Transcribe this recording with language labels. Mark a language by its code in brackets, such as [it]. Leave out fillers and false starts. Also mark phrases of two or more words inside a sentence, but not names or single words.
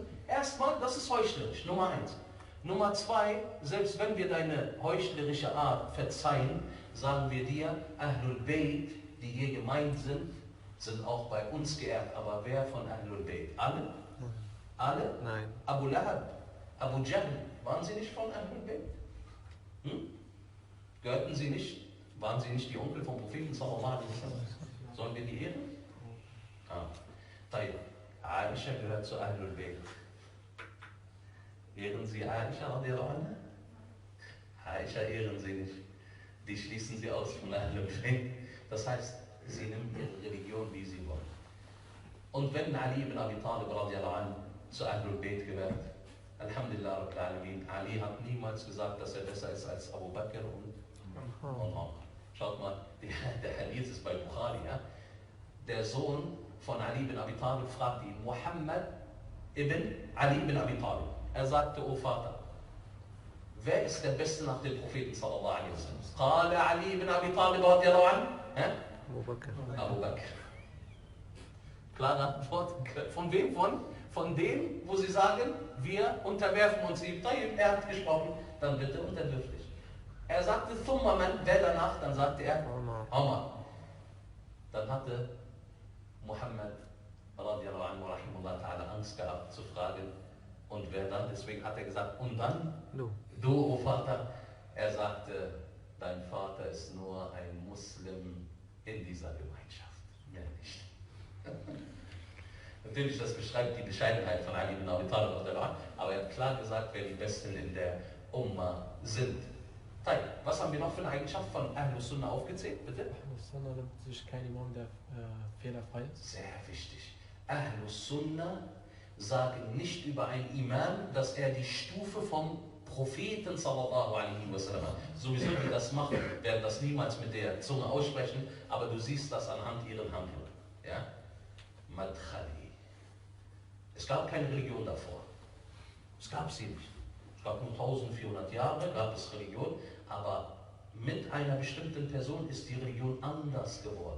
[de] Erstmal, das ist heuchlerisch, Nummer 1. Nummer 2, selbst wenn wir deine heuchlerische Art verzeihen, sagen wir dir, [ar] أهل البيت, [de] die hier gemeint sind auch bei uns geehrt. Aber wer von [ar] أهل البيت? [de] Alle? Alle? Nein. Abu Lahab, Abu Jahl, waren sie nicht von [ar] أهل البيت? [de] Gehörten sie nicht? Waren sie nicht die Onkel vom Propheten [ar] صلى الله عليه وسلم? [de] Sollen wir die ehren? Teil. Aisha gehört zu [ar] أهل البيت. [de] Ehren Sie Aisha [ar] رضي الله عنها? [de] Aisha ehren Sie nicht. Die schließen Sie aus von [ar] أهل البيت. [de] Das heißt, sie nehmen ihre Religion, wie sie wollen. Und wenn Ali ibn Abi Talib [ar] رضي الله عنه [de] zu [ar] أهل البيت [de] gehört, [ar] الحمد لله رب العالمين, [de] Ali hat niemals gesagt, dass er besser ist als Abu Bakr und Umar. Schaut mal, der Hadith ist bei Bukhari. Ja? Der Sohn von Ali ibn Abi Talib fragte ihn, Muhammad ibn Ali ibn Abi Talib. Er sagte, O Vater, wer ist der Beste nach dem Propheten [ar] صلى الله عليه وسلم? قال علي بن أبي طالب رضي الله عنه. أبو بكر. [de] Klare Antwort. Von wem? Von dem, wo sie sagen, wir unterwerfen uns ihm. Er hat gesprochen, dann bitte unterwirf dich. Er sagte, [ar] ثم من, [de] wer danach? Dann sagte er, Umar. Dann hatte Muhammad [ar] رضي الله عنه رحمه الله تعالى [de] Angst gehabt zu fragen, und wer dann? Deswegen hat er gesagt, und dann? Du, O Vater. Er sagte, dein Vater ist nur ein Muslim in dieser Gemeinschaft. Mehr nicht. Natürlich, das beschreibt die Bescheidenheit von Ali ibn Abi Talib, aber er hat klar gesagt, wer die Besten in der Umma sind. Teil. Was haben wir noch für eine Eigenschaft von [ar] أهل السنة [de] aufgezählt? Bitte? [ar] أهل السنة [de] nimmt sich kein Imam, der fehlerfrei ist. Sehr wichtig. [ar] أهل السنة [de] sagen nicht über einen Imam, dass er die Stufe vom Propheten [ar] صلى الله عليه وسلم [de] hat. Sowieso, die das machen, werden das niemals mit der Zunge aussprechen, aber du siehst das anhand ihren Handlungen. Ja? Madkhali. Es gab keine Religion davor. Es gab sie nicht. Es gab nur 1400 Jahre, gab es Religion, aber mit einer bestimmten Person ist die Religion anders geworden.